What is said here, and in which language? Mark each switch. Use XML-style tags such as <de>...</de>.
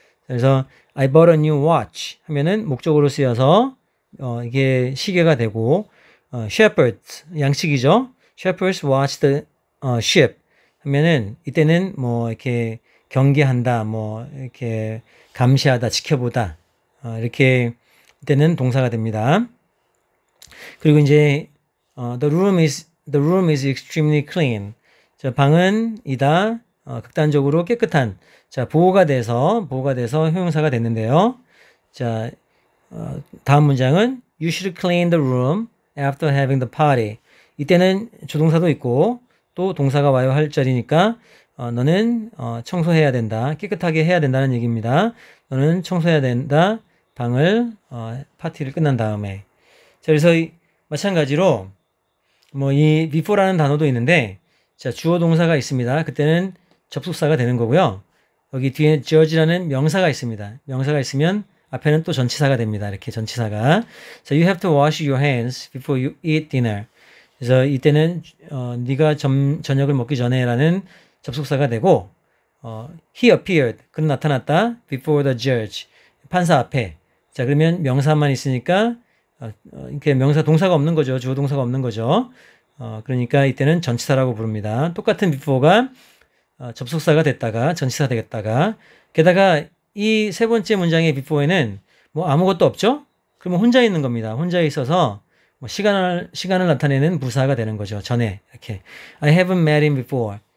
<ko>그래서</ko> <en>I bought a new watch</en> <ko>하면은 목적으로 쓰여서 이게 시계가 되고 shepherds 양식이죠.</ko> <en>shepherds watch the sheep</en> <ko>하면은 이때는 뭐 이렇게 경계한다, 뭐 이렇게 감시하다, 지켜보다 이렇게 이때는 동사가 됩니다. 그리고 이제</ko> <en>the room is extremely clean.</en> <ko>자, 방은 이다 극단적으로 깨끗한. 자, 보호가 돼서 형용사가 됐는데요. 자, 다음 문장은</ko> <en>you should clean the room after having the party.</en> <ko>이때는 조동사도 있고 또 동사가 와요 할 자리니까 너는 청소해야 된다. 깨끗하게 해야 된다는 얘기입니다. 너는 청소해야 된다. 방을 파티를 끝난 다음에. 자, 그래서 마찬가지로 뭐 이 before라는 단어도 있는데 자, 주어 동사가 있습니다. 그때는 접속사가 되는 거고요. 여기 뒤에 judge라는 명사가 있습니다. 명사가 있으면 앞에는 또 전치사가 됩니다. 이렇게 전치사가.</ko> <en>자, you have to wash your hands before you eat dinner.</en> <ko>그래서 이때는 네가 저녁을 먹기 전에라는 접속사가 되고</ko> <en>he appeared.</en> <ko>그는 나타났다.</ko> <en>before the judge.</en> <ko>판사 앞에. 자, 그러면 명사만 있으니까 이렇게 명사 동사가 없는 거죠. 주어 동사가 없는 거죠. 그러니까 이때는 전치사라고 부릅니다. 똑같은 before가 접속사가 됐다가 전치사 되겠다가 게다가 이 세 번째 문장의 before에는 뭐 아무것도 없죠? 그러면 혼자 있는 겁니다. 혼자 있어서 뭐 시간을 나타내는 부사가 되는 거죠. 전에 이렇게</ko> <en>I haven't met him before.</en>